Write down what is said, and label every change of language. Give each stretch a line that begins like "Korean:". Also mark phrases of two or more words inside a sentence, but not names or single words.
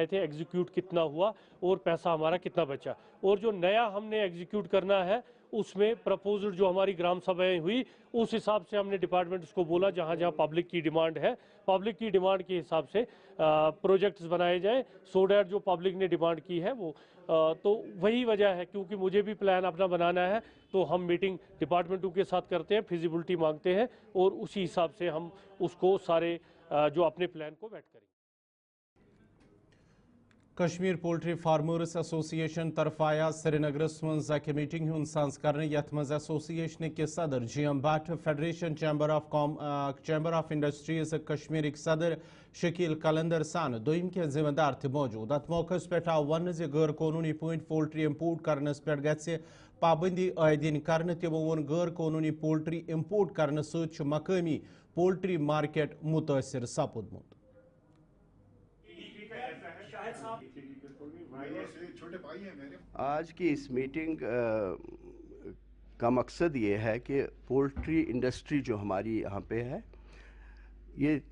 Hindi: थे, एग्जीक्यूट कितना हुआ और पैसा हमारा कितना बचा, और जो नया हमने एग्जीक्यूट करना है उसमें प्रपोजल जो हमारी ग्राम सभाएं हुई उस हिसाब से हमने डिपार्टमेंट्स को बोला जहां जहां पब्लिक की डिमांड है, पब्लिक की डिमांड के हिसाब से प्रोजेक्ट्स बनाए जाएं,
English: so that
Hindi: जो पब्लिक ने डिमांड की है वो तो वही वजह है, क्योंकि मुझे भी प्लान अपना बनाना है तो हम मीटिंग डिपार्टमेंटों के साथ करते हैं, फिजिबिलिटी मांगते हैं और उसी हिसाब से हम उसको सारे जो अपने प्लान को वेट करेंगे।
Kashmiri: कश्मीर पोल्ट्री फार्मर्स एसोसिएशन तरफ आया श्रीनगरस मज मीटिंग हुंद सांस कर यथ मज एसोसिएशन के सदर GM भट्ट, फेडरेशन चैम्बर ऑफ इंडस्ट्रीज कश्मीर सदर शकील कलंदर सान दोम के जिम्मेदार थे मौजूद। अत मौके पे आव वन गैर कानूनी पॉइंट
English: poultry import
Kashmiri: करनस पे गि पाबंदी आयदीन कर, तमो वोन गैर कानूनी
English: poultry import
Kashmiri: करने सत मकामी पोल्ट्री मार्केट मुतासर सपुदमुत।
Hindi: आज की इस मीटिंग का मकसद ये है कि
English: poultry industry
Hindi: जो हमारी यहाँ पे है ये